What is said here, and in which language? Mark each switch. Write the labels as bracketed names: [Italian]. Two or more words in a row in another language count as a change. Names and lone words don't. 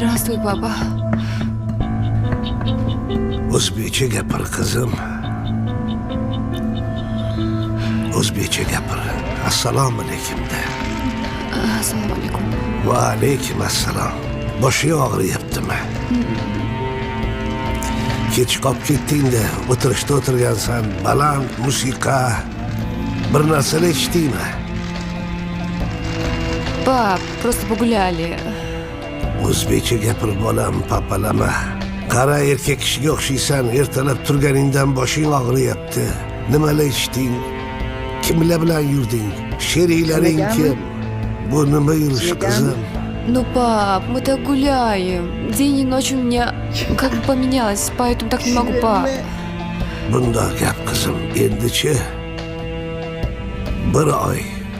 [Russian] Здравствуй, папа. [Uzbek] O'zbekcha gapir qizim. O'zbekcha gapir. Assalomu alaykum de. Assalomu alaykum. Va alaykum assalom. Boshing og'riyaptimi? Kech qolib ketdingda, o'tirishda o'tirgansan, baland musiqa, bir narsalar eshitdingmi? [Russian] Пап, просто погуляли. [Uzbek] O'zbekcha gapir bolam, papalama. Qara erkak kishiga o'xshaysan, ertalab turganingdan boshing og'riyapti. Nimalar ichding? Kimlar bilan yurding? Sheriklaring kim? Bu nima yurish qizim? [Russian] Ну, пап, мы так гуляем. День и ночь у меня как бы поменялось, поэтому так не могу, пап. [Uzbek] Bundoq gap qizim, endichi bir oy